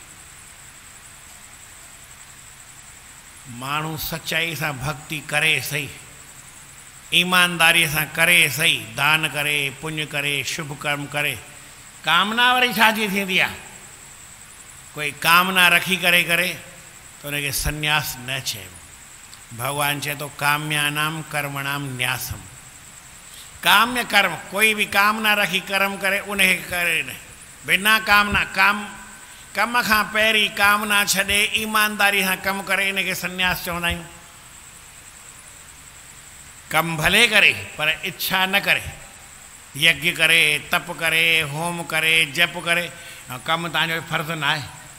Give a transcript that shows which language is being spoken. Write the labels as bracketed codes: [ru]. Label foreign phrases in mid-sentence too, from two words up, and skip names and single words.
[sd] माण्हू सचाई सां भक्ति करे सही, ईमानदारीअ सां करे सही, दान करे, पुण्य करे, शुभ कर्म करे। कामना वरी छाजी थींदी आहे, कोई कामना रखी करे करे त उनखे संन्यास न चइबो। भगवान चए थो [sa] काम्यानाम कर्मणाम न्यासम। [sd] काम्य कर्म, कोई बि कामना रखी कर्म करे उनखे करे न, बिना कामना कम खां पहिरीं कामना छॾे ईमानदारी सां कमु करे, इनखे संन्यास चवंदा आहियूं। कमु भले करे पर इच्छा न करे, यज्ञ करे, तप करे, होम करे, जप करे, कमु तव्हांजो फर्ज़ु न आहे।